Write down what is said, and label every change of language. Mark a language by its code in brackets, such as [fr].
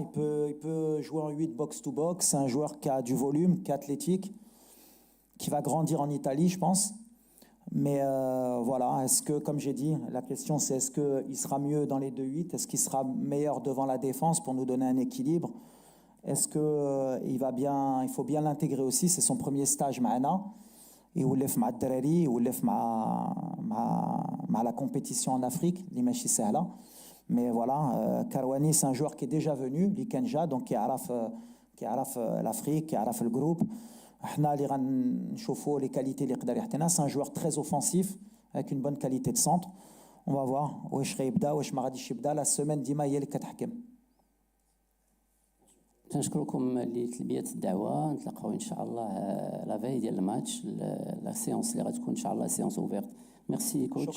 [fr] Il peut jouer en 8 box-to-box. C'est un joueur qui a du volume, qui est athlétique, qui va grandir en Italie, je pense. Mais voilà, est-ce que, comme j'ai dit, la question c'est est-ce qu'il sera mieux dans les 2-8? Est-ce qu'il sera meilleur devant la défense pour nous donner un équilibre? Est-ce qu'il faut bien l'intégrer aussi? C'est son premier stage [ar] معنا. يولف مع الدراري يولف مع [fr] la compétition en Afrique [ar] اللي ماشي سهله. [fr] Mais voilà, Karouani c'est un joueur qui est déjà venu [ar] اللي كان جا [fr] donc qui يعرف l'Afrique qui يعرف le groupe. [ar] احنا اللي غنشوفوا [fr] les qualités [ar] اللي يقدر يعطينا. [fr] C'est un joueur très offensif avec une bonne qualité de centre. On va voir [ar] واش غيبدا واش ما غاديش يبدا. [fr] La semaine [ar] ديما هي اللي كتحكم. تنشكركم لتلبيه الدعوه. نتلاقاو ان شاء الله لا في ديال الماتش لا سيونس اللي غتكون ان شاء الله سيونس اوفيرت. ميرسي كوتش.